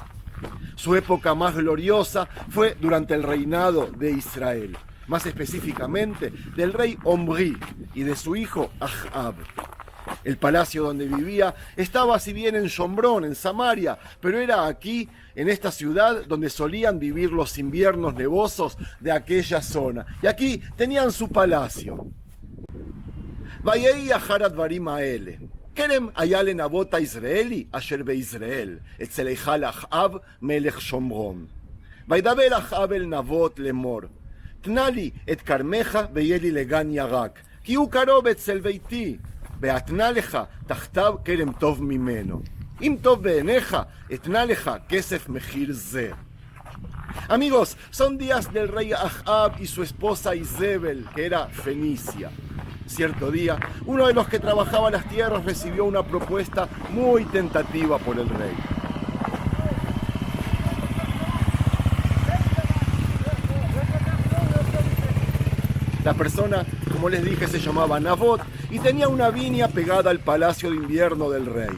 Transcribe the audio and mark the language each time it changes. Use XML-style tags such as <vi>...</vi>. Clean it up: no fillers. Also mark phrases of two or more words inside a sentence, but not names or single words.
<es>Su época más gloriosa fue durante el reinado de Israel, más específicamente del rey Omri y de su hijo Ahab. El palacio donde vivía estaba si bien en Shomrón, en Samaria, pero era aquí, en esta ciudad, donde solían vivir los inviernos nevosos de aquella zona. Y aquí tenían su palacio.</es> <he>Vayei אחר הדברים האלה. כרם היה לנבות היזרעאלי אשר ביזרעאל, אצל היכל אחאב מלך שומרון. וידבר אחאב אל נבות לאמור, תנה לי את כרמך ויהיה לי לגן ירק, כי הוא קרוב אצל ביתי, ואתנה לך תחתיו כרם טוב ממנו. אם טוב בעיניך, אתנה לך כסף מחיר זה.</he> <es>Amigos, son días del rey Ahab y su esposa Izebel, que era fenicia. Cierto día, uno de los que trabajaba las tierras recibió una propuesta muy tentativa por el rey. La persona, como les dije, se llamaba Nabot y tenía una viña pegada al palacio de invierno del rey.</es>